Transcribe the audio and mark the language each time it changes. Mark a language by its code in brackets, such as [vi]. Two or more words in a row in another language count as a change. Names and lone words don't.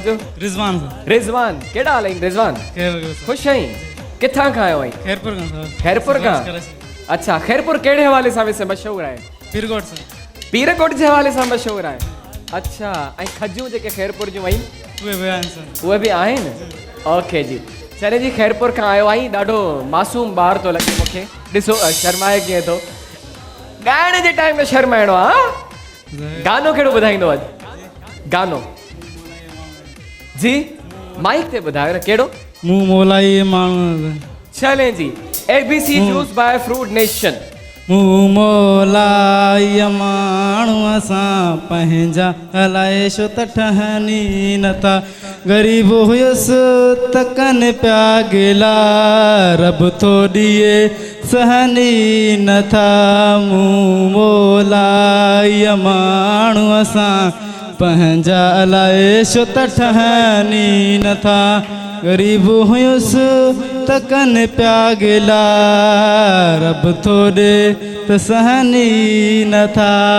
[sd] जो रिज़वान कहिड़ा हाल आहिनि रिज़वान ख़ुशि आहीं किथां खां आयो आहीं खैरपुर खां अच्छा खैरपुर कहिड़े हवाले सां वैसे मशहूरु आहे पीरकोट जे हवाले सां मशहूरु आहे अच्छा ऐं खजूं जेके खैरपुर जूं आहिनि उहे बि आहिनि ओके जी चले जी खैरपुर खां आयो आई ॾाढो मासूम ॿार थो लॻे मूंखे ॾिसो शर्माए कीअं थो ॻाइण जे टाइम में शर्माइणो आहे गानो कहिड़ो ॿुधाईंदो अॼु गानो जी माइक ते ॿुधायो न कहिड़ो मुंह मोलाई माण्हू चले जी ABC जूस बाय फ्रूट नेशन मुंह मोलाई माण्हू असां पंहिंजा हलाए छो त ठहनी नथा ग़रीब हुयुसि त कनि पिया गिला रब थो ॾिए सहनी नथा मुंह मोलाई माण्हू असां पंहिंजा हलाए छो त ठहनी नथा ग़रीब हुयुसि त कनि पिया गिला रब थो ॾे त सहनी नथा